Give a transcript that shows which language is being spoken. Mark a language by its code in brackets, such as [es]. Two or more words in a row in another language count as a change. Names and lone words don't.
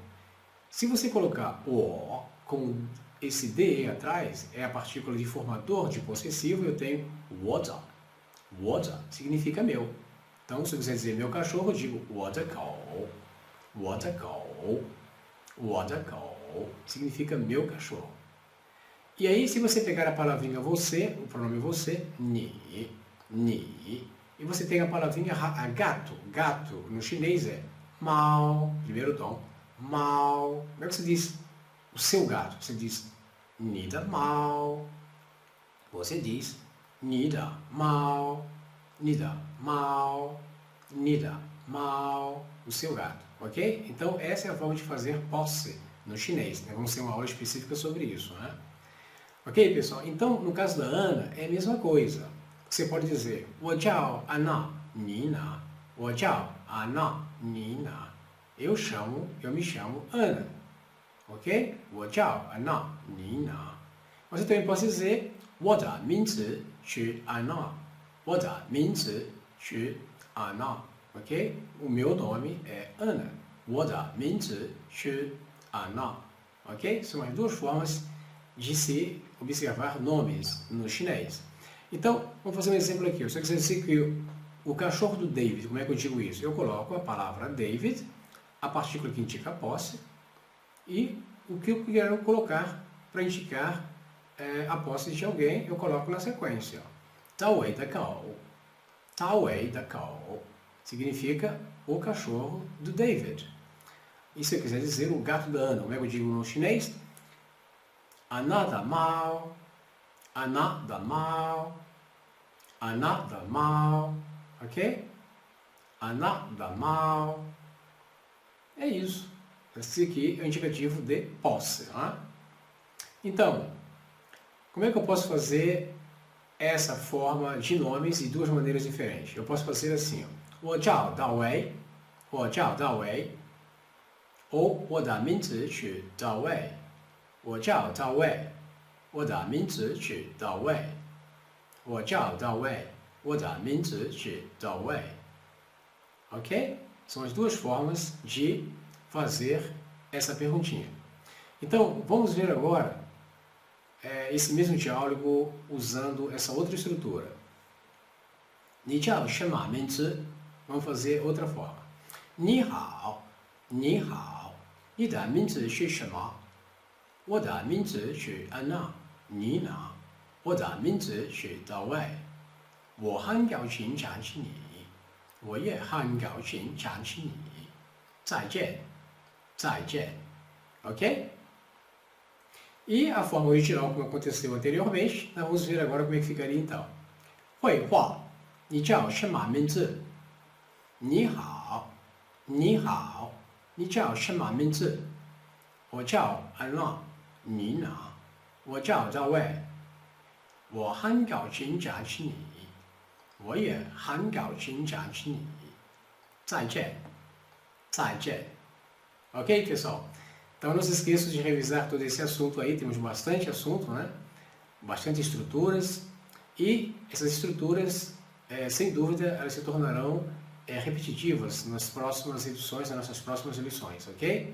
[pt] Se você colocar o com esse de atrás, é a partícula de formador de possessivo, eu tenho [zh] 我的, 我的 [pt] significa meu. Então, se você dizer meu cachorro, eu digo [zh] 我的狗, 我的狗, 我的狗 [pt] significa meu cachorro. E aí, se você pegar a palavrinha você, o pronome você, 你, e você tem a palavrinha gato, gato no chinês é 猫, primeiro tom, 猫. Como é que você diz o seu gato? Você diz [zh] 你的猫. [pt] Você diz [zh] 你的猫. 你的猫, 你的猫, [pt] o seu gato, ok? Então, essa é a forma de fazer posse no chinês, né? Vamos ter uma aula específica sobre isso, né? Ok, pessoal? Então, no caso da Ana, é a mesma coisa. Você pode dizer [zh] 我叫 Ana, Nina, 我叫 Ana, Nina. [pt] Eu me chamo Ana, ok? [zh] 我叫 Ana, Nina. [pt] Você também pode dizer [zh] 我的名字是 Ana. 我的名字是 Ana, ok? [pt] O meu nome é Ana. [zh] 我的名字是 Ana, [pt] ok? São as duas formas de se observar nomes no chinês. Então, vamos fazer um exemplo aqui. Se eu quiser dizer que o cachorro do David, como é que eu digo isso? Eu coloco a palavra David, a partícula que indica a posse, e o que eu quero colocar para indicar a posse de alguém, eu coloco na sequência. [zh] 大卫的狗, 大卫的狗 [pt] significa o cachorro do David. E se eu quiser dizer o gato da Ana, como é que eu digo no chinês? [zh] Ana da Mao, Ana da Mao, Ana da Mao, ok? Ana da Mao. [pt] É isso. Esse aqui é o indicativo de posse. Não é? Então, como é que eu posso fazer essa forma de nomes de duas maneiras diferentes? Eu posso fazer assim, [zh] 我叫大卫, 我叫大卫, ou 我的名字是大卫, 我叫大卫, 我的名字是大卫, 我叫大卫, 我的名字是大卫. [pt] Ok? São as duas formas de fazer essa perguntinha. Então, vamos ver agora esse mesmo diálogo usando essa outra estrutura. [zh] 你叫什么名字? [pt] Vamos fazer outra forma. [zh] 你好, 你好, 你的名字是什么? 我的名字是安娜, Nina. 我的名字是大卫. 我很高兴认识你. 我也很高兴认识你. 再见, 再见. [pt] Ok? E a forma original, como aconteceu anteriormente, nós vamos ver agora como é que ficaria então. [zh] 绘画, 你叫什么名字? 你好, 你好, 你叫什么名字? 我叫安娜, Nina. 我叫大卫. 我很高兴认识你. 我也很高兴认识你. 再见, 再见. [pt] Ok, pessoal? Então não se esqueçam de revisar todo esse assunto aí, temos bastante assunto, né? Bastante estruturas, e essas estruturas, sem dúvida, elas se tornarão repetitivas nas próximas edições, nas nossas próximas lições, ok?